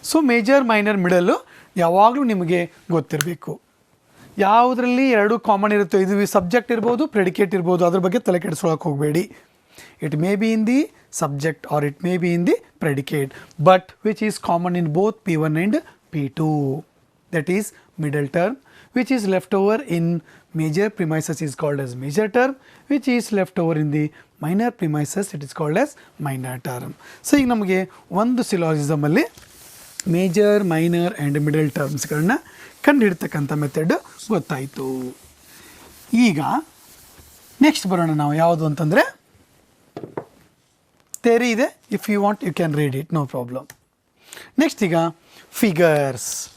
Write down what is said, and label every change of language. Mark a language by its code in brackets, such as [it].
[kn] So major, minor, middle ಯಾವಾಗಲೂ ನಿಮಗೆ ಗೊತ್ತಿರಬೇಕು. ಯಾವುದರಲ್ಲಿ ಎರಡು ಕಾಮನ್ ಇರುತ್ತೋ, ಇದು ಸಬ್ಜೆಕ್ಟ್ ಇರ್ಬೋದು, ಪ್ರೆಡಿಕೇಟ್ ಇರ್ಬೋದು, ಅದ್ರ ಬಗ್ಗೆ ತಲೆ ಕೆಡಿಸ್ಕೊಳ್ಳೋಕೆ ಹೋಗಬೇಡಿ. [en] It may be in the subject or it may be in the predicate, but which is common in both P1 and P2. That is middle term. Which is left over in major premises is called as major term. Which is left over in the minor premises, it is called as minor term. [kn] So ಈಗ ನಮಗೆ ಒಂದು ಸಿಲಾಜಿಸಮ್ ಅಲ್ಲಿ major, minor and middle ಟರ್ಮ್ಸ್ಗಳನ್ನ ಕಂಡುಹಿಡ್ತಕ್ಕಂಥ method ಗೊತ್ತಾಯಿತು. ಈಗ next ಬರೋಣ ನಾವು ಯಾವುದು ಅಂತಂದರೆ ಥಿಯರಿ ಇದೆ. [en] If you want you can read it, no problem. Next ಈಗ figures.